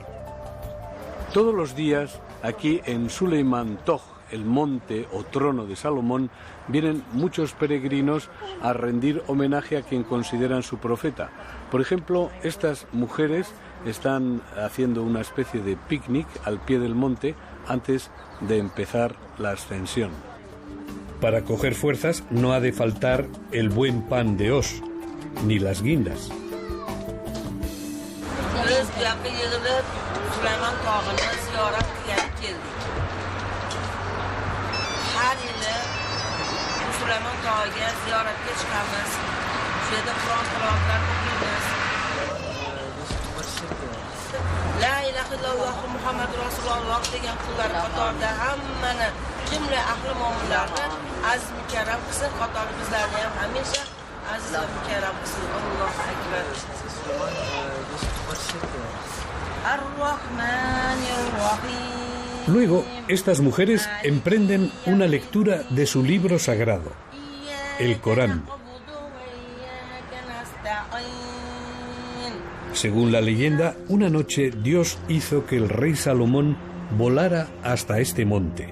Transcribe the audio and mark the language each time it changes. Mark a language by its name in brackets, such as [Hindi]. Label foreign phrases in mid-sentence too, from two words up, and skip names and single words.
[Spanish] Todos los días, aquí en Suleiman Tog, el monte o trono de Salomón, vienen muchos peregrinos a rendir homenaje a quien consideran su profeta. Por ejemplo, estas mujeres están haciendo una especie de picnic al pie del monte antes de empezar la ascensión. Para coger fuerzas no ha de faltar el buen pan de Osh, ni las guindas. [Uzbek] Süleyman Tağ'a ziyaretga chiqamiz. Shu yerda Qur'on tilovatlar o'qiymiz. [Arabic] لا إله إلا الله محمد رسول الله [Uzbek] degan qullar qatorida hammani, jumla ahli mo'minlarni aziz mukarram qilsin, qatori bizlarni ham hamisha aziz va mukarram qilsin. [Arabic] الله أكبر. الرحمن الرحيم. [Spanish] Luego, estas mujeres emprenden una lectura de su libro sagrado, el Corán. Según la leyenda, una noche Dios hizo que el rey Salomón volara hasta este monte.